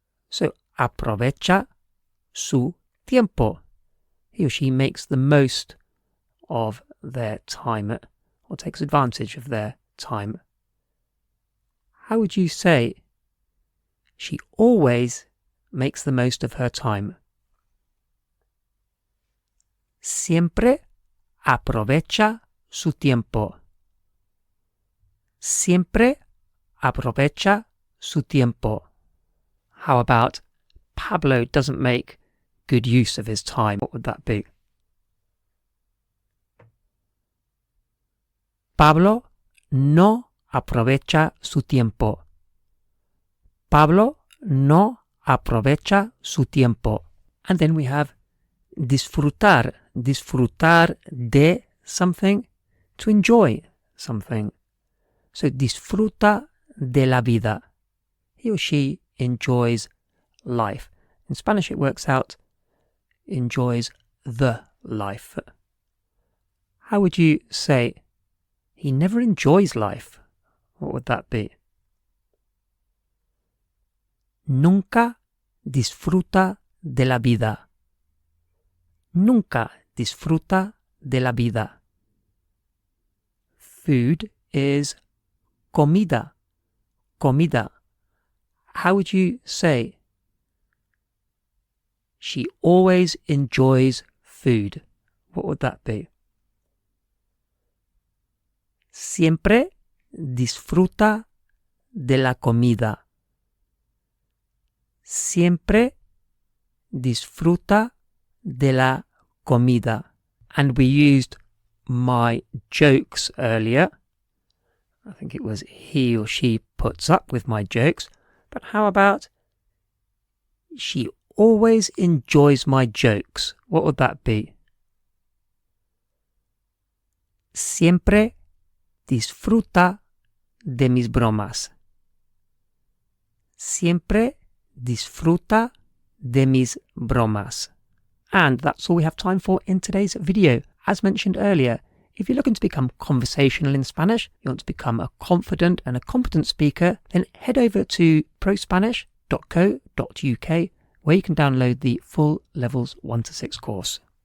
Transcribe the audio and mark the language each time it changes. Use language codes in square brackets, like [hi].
[es] So, aprovecha su tiempo. [en] He or she makes the most of their time or takes advantage of their time. How would you say she always makes the most of her time? [es] Siempre aprovecha su tiempo. Siempre aprovecha su tiempo. [en] How about Pablo doesn't make good use of his time? What would that be? [es] Pablo no aprovecha su tiempo. Pablo no aprovecha su tiempo. [en] And then we have disfrutar. Disfrutar de something, to enjoy something. So [es] disfruta de la vida. [en] He or she enjoys life. In Spanish it works out enjoys the life. How would you say he never enjoys life? What would that be? [es] Nunca disfruta de la vida. Nunca disfruta de la vida. [en] Food is comida. Comida. How would you say she always enjoys food? What would that be? [es] Siempre disfruta de la comida. Siempre disfruta de la comida. [en] And we used my jokes earlier. I think it was he or she puts up with my jokes. But how about she always enjoys my jokes? What would that be? [es] Siempre disfruta de mis bromas. Siempre disfruta de mis bromas. [en] And that's all we have time for in today's video. As mentioned earlier, if you're looking to become conversational in Spanish, you want to become a confident and a competent speaker, then head over to prospanish.co.uk where you can download the full Levels 1 to 6 course.